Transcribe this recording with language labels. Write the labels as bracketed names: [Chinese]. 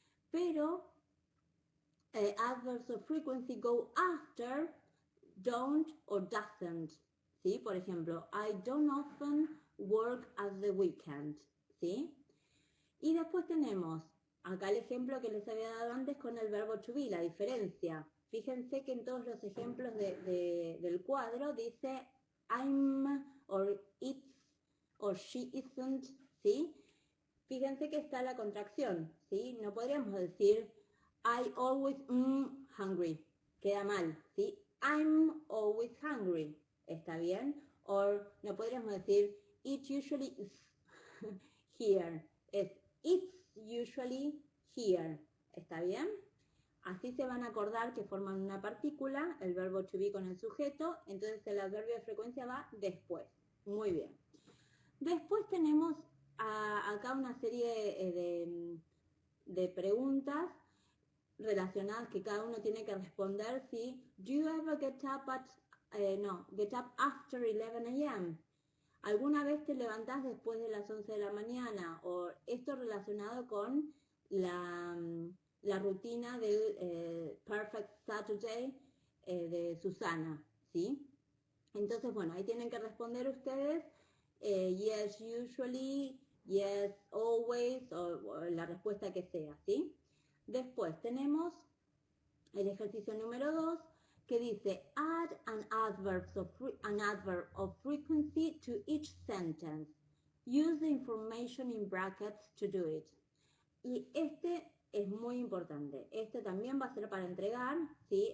[Spanish] Pero [English] adverbs of frequency go after don't or doesn't. ¿Sí? [Spanish] Por ejemplo, [English] I don't often work at the weekend. [Spanish] ¿Sí? Y después tenemos acá el ejemplo que les había dado antes con el verbo to be, la diferencia. Fíjense que en todos los ejemplos del cuadro dice [English] I'm, or it's, or she isn't, [Spanish] ¿sí? Fíjense que está la contracción, ¿sí? No podríamos decir [English] I always hungry, [Spanish] queda mal, ¿sí? [English] I'm always hungry, ¿está bien? [Spanish] O no podríamos decir [English] it usually is here, [Spanish] es [English] it's usually here, [Spanish] ¿está bien? Así se van a acordar que forman una partícula, el verbo to be con el sujeto, entonces el adverbio de frecuencia va después. Muy bien. Después tenemos acá una serie de preguntas relacionadas que cada uno tiene que responder, ¿sí? [English] Do you ever get up get up after 11 a.m.? [Spanish] ¿Alguna vez te levantás después de las 11 de la mañana? O esto relacionado con la rutina del Perfect Saturday de Susana, ¿sí? Entonces, bueno, ahí tienen que responder ustedes [English] yes, usually, yes, always, [Spanish] o la respuesta que sea, ¿sí? Después tenemos el ejercicio número 2, que dice [English] add an adverb of frequency to each sentence. Use the information in brackets to do it. [Spanish] Y este es muy importante. Este también va a ser para entregar, ¿sí?